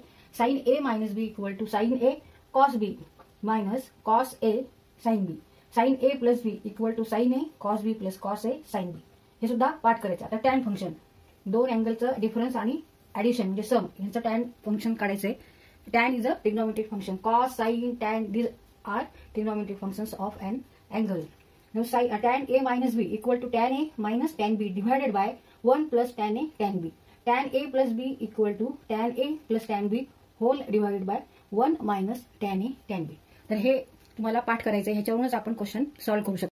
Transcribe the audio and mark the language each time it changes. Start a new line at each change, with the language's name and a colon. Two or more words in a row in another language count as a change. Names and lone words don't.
English: sine A minus B equal to sine A cos B minus cos A sine B sine A plus B equal to sine A cos B plus cos A sine B
Marathi: हे सुद्धा पाठ करायचं।
English: आता tan function दोन अँगलचं डिफरन्स आणि ऍडिशन म्हणजे सम यांचं टॅन फंक्शन काढायचंय। tan is a trigonometric function cos sine tan these are trigonometric functions of an angle. Now tan a minus b equal to tan a minus tan b divided by 1 plus tan a tan b. Tan a plus b equal to tan a plus tan b whole divided by 1 minus tan a tan b.
Marathi: तर हे तुम्हाला पाठ करायचं आहे, ह्याच्यावरूनच आपण
English: question solve
Marathi: करू शकतो।